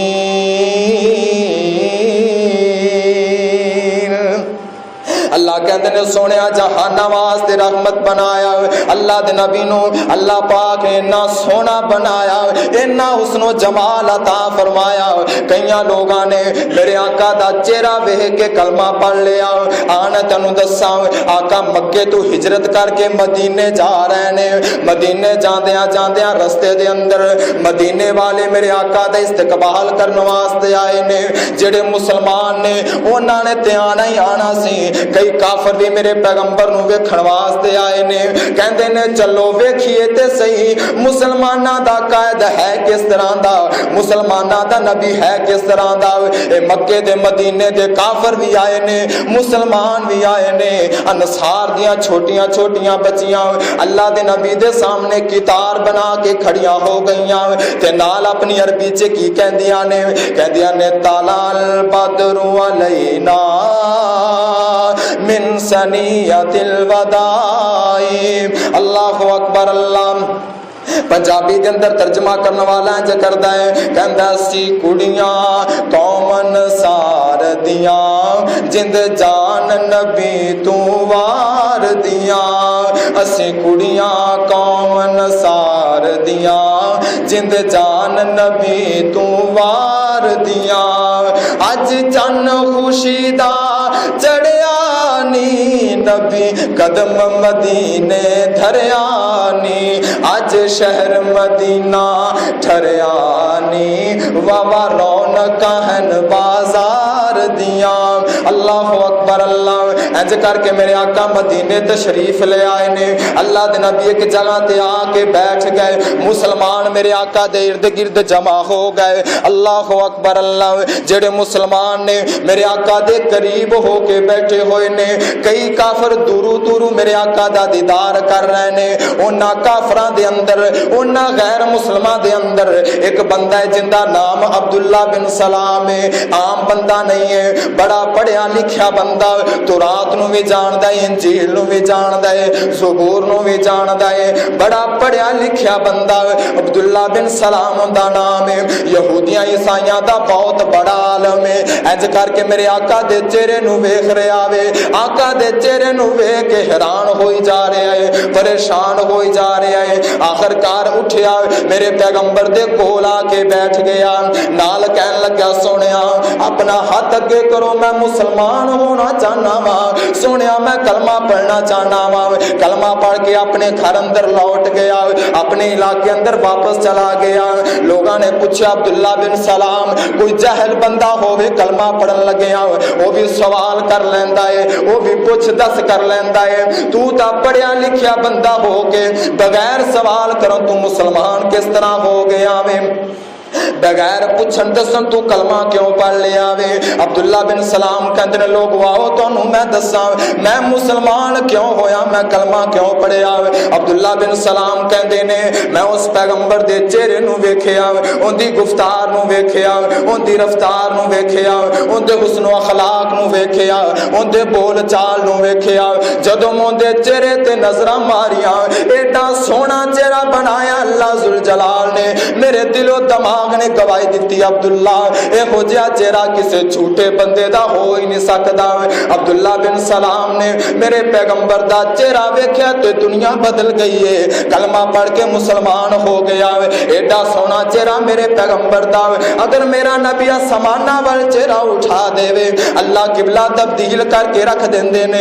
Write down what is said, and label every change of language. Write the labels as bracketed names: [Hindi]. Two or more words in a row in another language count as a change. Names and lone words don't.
[Punjabi] اللہ کہندے نے سونیا جہاناں واسطے رحمت بنایا اللہ دے نبی نو اللہ پاک نے اتنا سونا بنایا اتنا حسن و جمال عطا فرمایا کئیاں لوگاں نے میرے آقا دا چہرہ ویکھ کے کلمہ پڑھ لیا آن تینوں دساں آقا مکے تو ہجرت کر کے مدینے جا رہے نے مدینے جاندیاں جاندیاں رستے دے اندر مدینے والے میرے آقا دا استقبال کرن واسطے آئے نے جڑے مسلمان نے انہاں نے تے آنا ہی آنا سی کئی کافر بھی میرے پیغمبر نو ویکھن واسطے آئے نے کہندے نے چلو ویکھیے تے صحیح مسلماناں دا قائد ہے کس طرح دا مسلماناں دا نبی ہے کس طرح دا اے مکے دے مدینے دے کافر بھی آئے نے مسلمان بھی آئے نے انصار دیاں چھوٹیاں چھوٹیاں بچیاں اللہ دے نبی دے سامنے کتار بنا کے کھڑیاں ہو گئیاں تے نال اپنی عربی چ کی کہندیاں نے [Arabic] طلع البدر علینا من سنیت الوداع اللہ اکبر [Punjabi] اللہ پنجابی دے اندر ترجمہ کرنے والا ہے جو کردا ہے کہندا سی کڑیاں قوم انصار دیاں جند جان نبی تو وار دیاں اسی کڑیاں قوم انصار دیاں جند جان نبی تو وار دیاں اج چن خوشی دا چڑھیا نی نبی قدم مدینے دھریا نی اج شہر مدینہ ٹھریانی وابا رونقاں ہن بازار دیاں [Arabic] اللہ اکبر [Punjabi] اللہ انج کر کے میرے آقا مدینے تشریف لے آئے نے اللہ دے نبی ایک جگہ تے آ کے بیٹھ گئے مسلمان میرے آقا دے ارد گرد جمع ہو گئے [Arabic] اللہ اکبر [Punjabi] اللہ جڑے مسلمان نے میرے آقا دے قریب ہو کے بیٹھے ہوئے نے کئی کافر دورو دورو میرے آقا دا دیدار کر رہے نے انہاں کافراں دے اندر انہاں غیر مسلماں دے اندر ایک بندہ ہے جن دا نام عبداللہ بن سلام ہے عام بندہ نہیں ہے بڑا پڑھیا لکھیا بندہ تورات نو بھی جاندا ہے انجیل نو بھی جاندا ہے زبور نو بھی جاندا ہے بڑا پڑھیا لکھیا بندہ عبداللہ بن سلام دا نام ہے یہودیاں عیسائیاں دا بہت بڑا عالم ہے انج کر کے میرے آقا دے چہرے نو ویکھ رہا وے آقا دے چہرے نو ویکھ کے حیران ہوئی جا رہا ہے پریشان ہوئی جا رہا ہے آخر کار اٹھیا میرے پیغمبر دے کول آ کے بیٹھ گیا نال کہن لگا سونیا اپنا ہاتھ اگے کرو میں مسلمان ہونا چاہنا وا سونیا میں کلمہ پڑھنا چاہنا وا کلمہ پڑھ کے اپنے گھر اندر لوٹ گیا اپنے علاقے اندر واپس چلا گیا لوگاں نے پوچھا عبداللہ بن سلام کوئی جاہل بندہ ہوے کلمہ پڑھن لگیا وہ بھی سوال کر لیندا ہے وہ بھی پوچھ دس کر لیندا ہے تو تا پڑھیا لکھیا بندہ ہو کے بغیر سوال کرو تو مسلمان کس طرح ہو گیا وے بغیر پوچھن دسن تو کلمہ کیوں پڑھ لیا وے عبداللہ بن سلام کہندے نے لوگ واؤ تانوں میں دساں میں مسلمان کیوں ہویا میں کلمہ کیوں پڑھیا عبداللہ بن سلام کہندے نے میں اس پیغمبر دے چہرے نو ویکھیا اون دی گفتار نو ویکھیا اون دی رفتار نو ویکھیا اون دے حسن و اخلاق نو ویکھیا اون دے بول چال نو ویکھیا جدوں اون دے چہرے تے نظراں ماریاں ایڈا سونا چہرہ بنایا اللہ ذوالجلال نے میرے دل و دماغ نے گواہی دیتی عبداللہ ਇਹੋ ਜਿਹਾ ਚਿਹਰਾ ਕਿਸੇ ਝੂਠੇ ਬੰਦੇ ਦਾ ਹੋ ਹੀ ਨਹੀਂ ਸਕਦਾ। ਅਬਦੁੱਲਾ ਬਿਨ ਸਲਾਮ ਨੇ ਮੇਰੇ ਪੈਗੰਬਰ ਦਾ ਚਿਹਰਾ ਵੇਖਿਆ ਤੇ ਦੁਨੀਆ ਬਦਲ ਗਈ ਏ, ਕਲਮਾ ਪੜ ਕੇ ਮੁਸਲਮਾਨ ਹੋ ਗਿਆ। ਐਡਾ ਸੋਹਣਾ ਚਿਹਰਾ ਮੇਰੇ ਪੈਗੰਬਰ ਦਾ, ਅਗਰ ਮੇਰਾ ਨਬੀ ਅਸਮਾਨਾਂ ਵੱਲ ਚਿਹਰਾ ਉਠਾ ਦੇਵੇ ਅੱਲਾ ਕਿਬਲਾ ਤਬਦੀਲ ਕਰਕੇ ਰੱਖ ਦਿੰਦੇ ਨੇ।